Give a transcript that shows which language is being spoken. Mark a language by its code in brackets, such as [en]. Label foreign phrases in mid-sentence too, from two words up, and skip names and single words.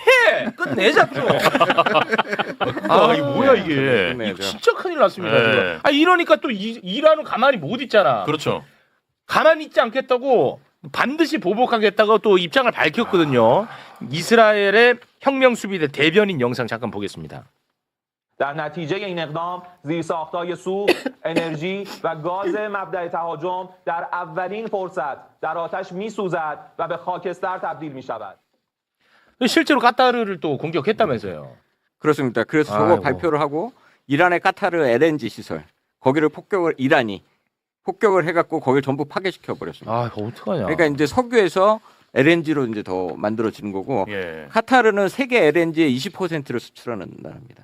[ko] 끝내자 좀. 이게 뭐야 이게? 이거 진짜 큰일 났습니다. 이거. 이러니까 또 이란은 가만히 못 있잖아. 그렇죠. 가만히 있지 않겠다고 반드시 보복하겠다고 또 입장을 밝혔거든요. 이스라엘의 혁명 수비대 대변인 영상 잠깐 보겠습니다. [fa] در نتیجه این اقدام زیرساخت‌های سوخت، انرژی و گاز مبدأ تهاجم در اولین فرصت در آتش می‌سوزد و به خاکستر تبدیل می‌شود. [ko] 실제로 카타르를 또 공격했다면서요. 그렇습니다. 그래서 저거 발표를 하고 이란의 카타르 LNG 시설 거기를 이란이 폭격을 해갖고 거기를 전부 파괴시켜 버렸습니다. 이거 어떡하냐. 그러니까 이제 석유에서 LNG로 이제 더 만들어지는 거고 카타르는 세계 LNG의 20%를 수출하는 나라입니다.